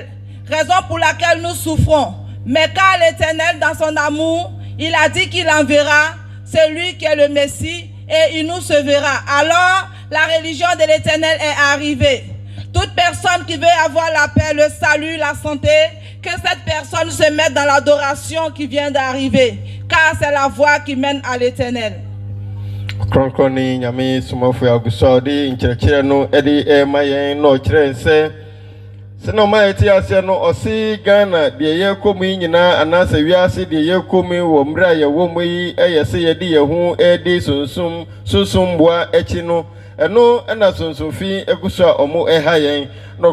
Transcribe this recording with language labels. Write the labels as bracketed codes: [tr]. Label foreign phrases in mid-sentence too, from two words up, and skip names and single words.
[fr] Raison pour laquelle nous souffrons. Mais car l'Éternel, dans son amour, il a dit qu'il enverra celui qui est le Messie et il nous sauvera. Alors, la religion de l'Éternel est arrivée. Toute personne qui veut avoir la paix, le salut, la santé, que cette personne se mette dans l'adoration qui vient d'arriver. Car c'est la voie qui mène à l'Éternel. [ak] Ɔkrɔnkrɔnyi Nyame Somafo agusɔde nkyerɛkyerɛ no ɛde ɛma yɛn na ɔkyerɛ nsɛ sɛ na ɔma yɛte aseɛ no ɔse Ghana deɛ yɛkɔ mu yi nyinaa anaasɛ wiase deɛ yɛkɔ mu wɔ mmerɛ a yɛwɔ mu yi ɛyɛ sɛ yɛde yɛn ho ɛde sunsum boa akyi no ɛno ɛna sunsumfi aguso a ɔmo ɛha yɛn na